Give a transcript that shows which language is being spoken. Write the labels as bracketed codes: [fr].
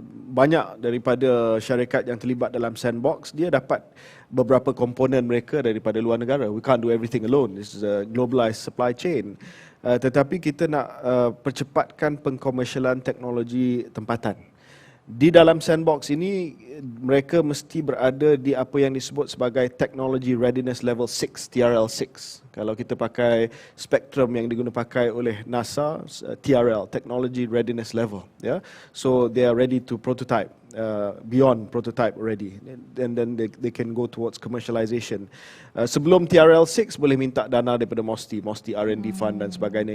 [ms] Banyak daripada syarikat yang terlibat dalam Sandbox, dia dapat beberapa komponen mereka daripada luar negara. [en] We can't do everything alone. This is a globalized supply chain. [ms] Tetapi kita nak percepatkan pengkomersialan teknologi tempatan. Di dalam Sandbox ini, mereka mesti berada di apa yang disebut sebagai Technology Readiness Level 6, TRL6. Kalau kita pakai spektrum yang digunakan pakai oleh NASA, TRL, Technology Readiness Level. Yeah? [en] So they are ready to prototype, beyond prototype already. And then they can go towards commercialization. [ms] Sebelum TRL6 boleh minta dana daripada MOSTI R&D Fund dan sebagainya.